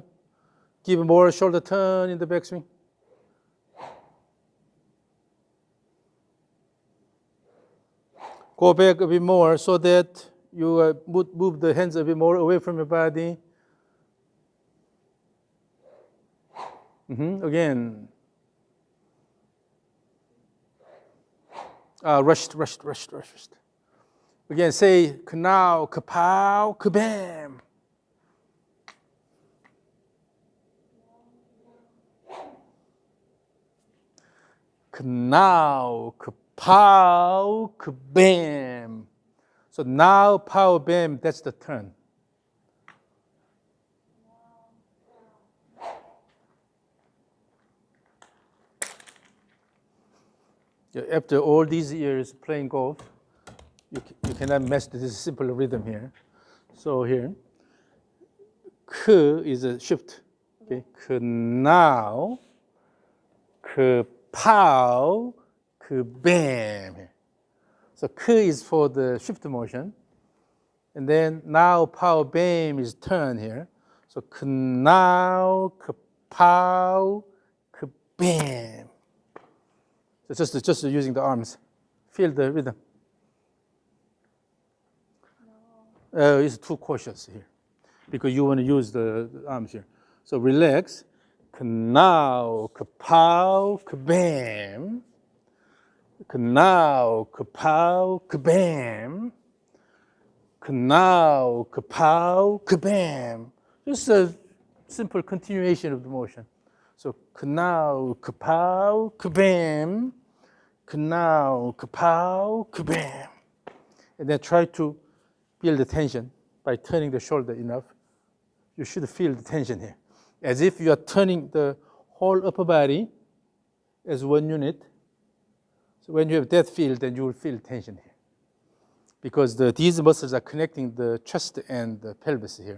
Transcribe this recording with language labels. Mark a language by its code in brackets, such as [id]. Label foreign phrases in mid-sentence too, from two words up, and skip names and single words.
[en] Give more shoulder turn in the backswing. Go back a bit more so that you move the hands a bit more away from your body. Again. Rushed. Again, say ka-now, ka-pow, ka-bam. Ka-now, ka-pow, ka-bam. So now, pow, bam, that's the turn. After all these years playing golf, you cannot master this simple rhythm here. So here, k is a shift. Okay, ka-now, ka-pow, ka-bam. So k is for the shift motion. And then now, pow, bam is turn here. So ka-now, ka-pow, ka-bam. So just using the arms. Feel the rhythm. It's too cautious here because you want to use the arms here. So relax. Ka-now, ka-pow, ka-bam. Ka-now, ka-pow, ka-bam. Ka-now, ka-pow, ka-bam. Just a simple continuation of the motion. So ka-now, ka-pow, ka-bam. Ka-now, ka-pow, ka-bam. And then try to feel the tension by turning the shoulder enough. You should feel the tension here. as if you are turning the whole upper body as one unit. So when you have that feel, then you will feel tension here. Because these muscles are connecting the chest and the pelvis here.